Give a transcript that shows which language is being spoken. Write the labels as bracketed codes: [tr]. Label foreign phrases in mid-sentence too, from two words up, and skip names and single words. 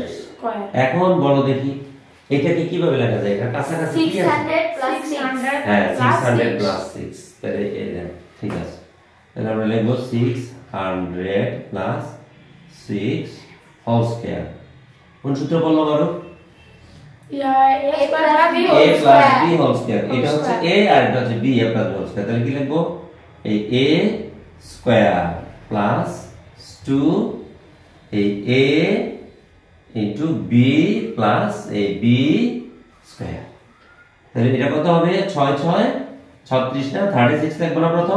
[bn] স্কয়ার। এখন বলো দেখি এটাকে কিভাবে লেখা যায়? এটা কাছাকাছি কি আছে? 600 প্লাস 6। হ্যাঁ, 600 প্লাস 6, তাহলে ঠিক আছে। তাহলে আমরা লিখবো 600 প্লাস 6 [en] whole square. [bn] কোন সূত্র বললো বারো? [en] a plus b [bn] a প্লাস b [en] whole square. [bn] এটা হচ্ছে a আর এটা হচ্ছে b, a প্লাস b [en] whole square. [bn] তাহলে কি লিখবো? এই a [en] square plus [bn] 2 এই a ইনটু b প্লাস এই b স্কয়ার। তাহলে এটা কত হবে? 6 6 36 না, 36 লিখবো না প্রথম।